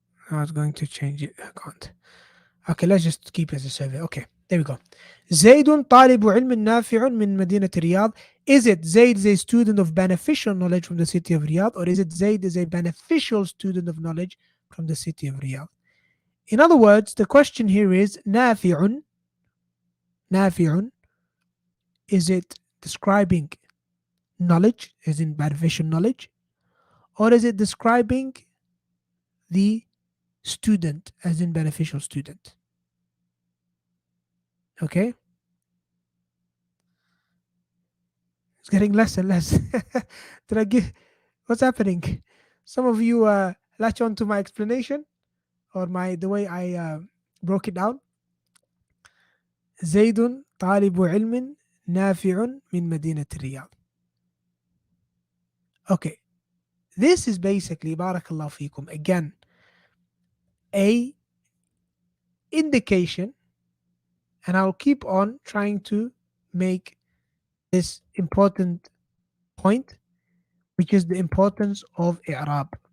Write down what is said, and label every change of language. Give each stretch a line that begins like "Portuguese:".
English: I was going to change it. I can't. Okay, let's just keep it as a survey. Okay, there we go.
Arabic: زيد طالب علم نافع من مدينة الرياض.
English: Is it Zaid is a student of beneficial knowledge from the city of Riyadh, or is it Zaid is a beneficial student of knowledge from the city of Riyadh? In other words, the question here is نافع. نافع, is it describing knowledge, as in beneficial knowledge, or is it describing the student, as in beneficial student? Okay, it's getting less and less. Did I give? What's happening? Some of you latch on to my explanation or my the way I broke it down.
Arabic: زيد طالب علم نافع من مدينة الرياض.
English: Okay, this is basically barakallah fikum again a indication, and I'll keep on trying to make this important point, which is the importance of i'rab.